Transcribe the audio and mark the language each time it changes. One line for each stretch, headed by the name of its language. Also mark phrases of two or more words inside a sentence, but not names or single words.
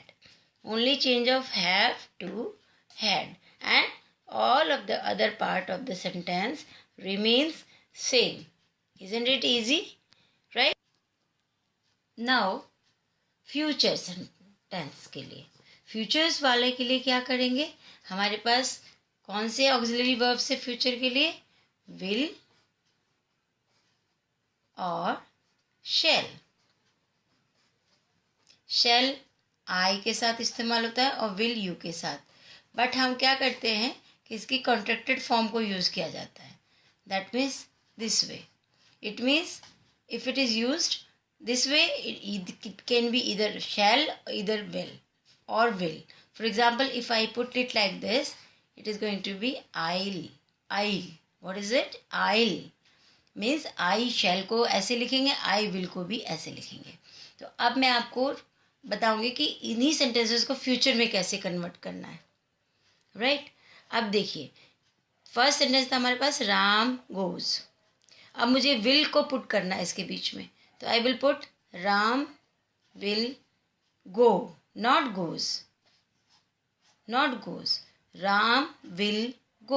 English: Only change of have to had. And all of the other part of the sentence remains same. Isn't it easy? Right? Now, future sentence
Hindi: के लिए. Futures वाले के लिए क्या करेंगे? हमारे पास कौन से
English: auxiliary verb
Hindi: से future के लिए?
English: Will, और शेल। shall I
Hindi: के साथ इस्तेमाल होता है और
English: will you
Hindi: के साथ, बट हम क्या करते हैं कि इसकी
English: contracted form
Hindi: को यूज़ किया जाता है।
English: That means this way. It means if it is used this way, it can be either shall, either will or will. For example, if I put it like this, it is going to be I'll. What is it? I'll means I shall
Hindi: को ऐसे लिखेंगे,
English: I will
Hindi: को भी ऐसे लिखेंगे। तो अब मैं आपको बताऊंगी कि इन्हीं सेंटेंसेस को फ्यूचर में कैसे कन्वर्ट करना है। राइट अब देखिए,
English: first sentence
Hindi: था हमारे पास राम गोज। अब मुझे विल को पुट करना है इसके बीच में, तो
English: I will put Ram will go, not goes, not goes, Ram will go.